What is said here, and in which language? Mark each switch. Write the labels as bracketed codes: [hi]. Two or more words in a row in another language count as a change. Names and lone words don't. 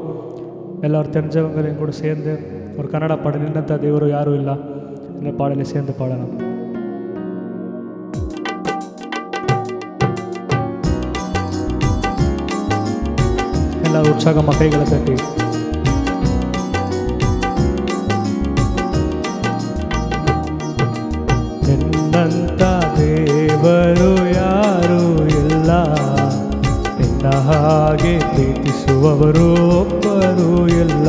[ta] எல்லோரும் தெரிஞ்சவங்களையும் கூட சேர்ந்து ஒரு கன்னட பாடல், நின்னத்த தேவரும் யாரும் இல்லை, இந்த பாடலை சேர்ந்து பாடலாம். எல்லாரும் உற்சாகமாக கைகளை தட்டி [kn] ನಿನ್ನಂತ ದೇವರು ಯಾರೂ ಇಲ್ಲ, ನಿನ್ನ ಹಾಗೆ ಪ್ರೀತಿಸುವವರು ಒಬ್ಬರೂ ಇಲ್ಲ.